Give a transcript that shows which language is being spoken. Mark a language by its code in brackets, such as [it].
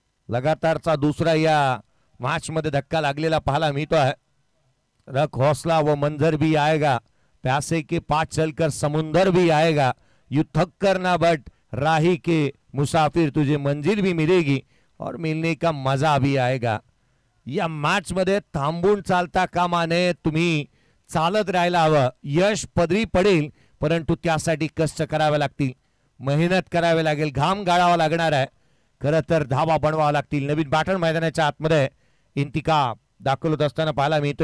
[mr] लगातारचा दुसरा या मॅच मध्ये धक्का लागलेला पाहायला मिळतो आहे. [hi] रख हौसला वो मंजर भी आएगा, प्यासे के पास चलकर समुंदर भी आएगा, यू थक कर ना बट राही के मुसाफिर, तुझे मंजिल भी मिलेगी और मिलने का मजा भी आएगा. [mr] या मॅच मध्ये थांबून चालता कामा नये, तुम्ही चालत राहायला हवं. यश पदरी पडेल, परंतु त्यासाठी कष्ट करावे लागतील, मेहनत करावी लागेल, घाम गाळावा लागणार आहे. खरं तर धावा बनवावा लागतील. नवीन बॅटर मैदानाच्या आतमध्ये इंतिकाब दाखल होत असताना पाहायला मिळतो.